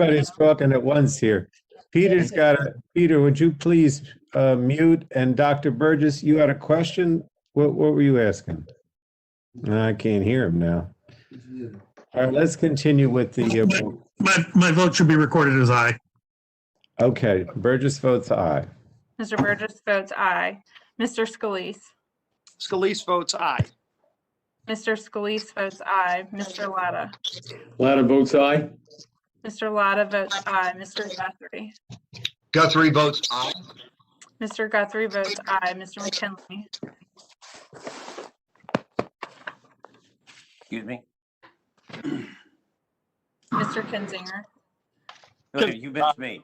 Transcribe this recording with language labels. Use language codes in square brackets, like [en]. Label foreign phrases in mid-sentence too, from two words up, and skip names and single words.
[en] Everybody's talking at once here. Peter's got a, Peter, would you please mute? And Dr. Burgess, you had a question? What were you asking? I can't hear him now. All right, let's continue with the. My vote should be recorded as aye. Okay, Burgess votes aye. Mr. Burgess votes aye. Mr. Scalise. Scalise votes aye. Mr. Scalise votes aye. Mr. Latta. Latta votes aye. Mr. Latta votes aye. Mr. Guthrie. Guthrie votes aye. Mr. Guthrie votes aye. Mr. McKinley. Excuse me? Mr. Kinzinger. No, you missed me.